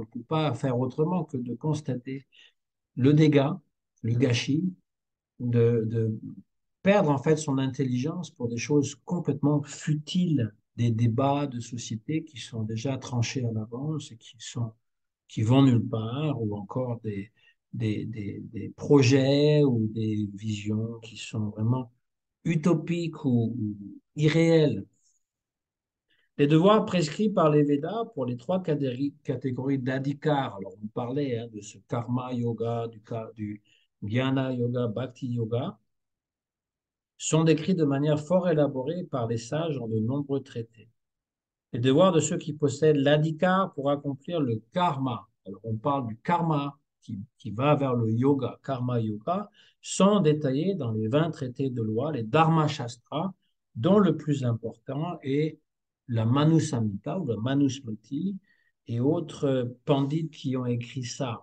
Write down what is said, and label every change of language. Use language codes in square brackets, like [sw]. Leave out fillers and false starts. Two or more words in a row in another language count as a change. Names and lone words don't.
[fr] ne peut pas faire autrement que de constater le dégât, le gâchis, de perdre en fait son intelligence pour des choses complètement futiles, des débats de société qui sont déjà tranchés à l'avance et qui vont nulle part, ou encore des projets ou des visions qui sont vraiment utopiques ou irréels. Les devoirs prescrits par les Védas pour les trois catégories d'adhikar, alors on parlait de ce [sa] कर्म योग, [fr] du [sa] ज्ञान योग, भक्ति योग, [fr] sont décrits de manière fort élaborée par les sages dans de nombreux traités. Les devoirs de ceux qui possèdent l'adhikar pour accomplir le karma, alors on parle du karma qui va vers le yoga, [sa] कर्म योग, [fr] sont détaillés dans les 20 traités de loi, les Dharma Shastras, dont le plus important est la Manusamhita ou la Manusmriti et autres pandits qui ont écrit ça.